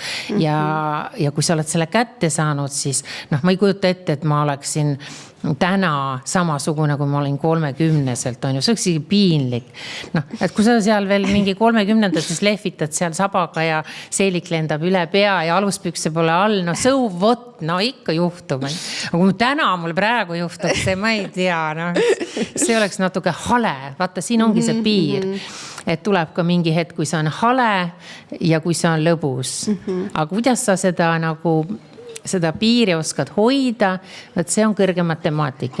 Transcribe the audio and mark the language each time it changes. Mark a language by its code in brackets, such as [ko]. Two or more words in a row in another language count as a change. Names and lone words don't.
[et] Ja kui sa oled selle kätte saanud, siis ma ei kujuta ette, et ma oleksin täna samasugune, kui ma olin 30-selt, on ju, see oleks isegi piinlik. Et kui sa seal veel mingi 30-ndates lehvitad seal sabaga ja seelik lendab üle pea ja aluspükse pole all, [en] so what, [et] ikka juhtub. Aga kui täna mul praegu juhtub, see ma ei tea, see oleks natuke hale. Vaata, siin ongi see piir. Et tuleb ka mingi hetk, kui see on hale ja kui see on lõbus. Aga kuidas sa seda piiri oskad hoida, et see on kõrge matemaatika.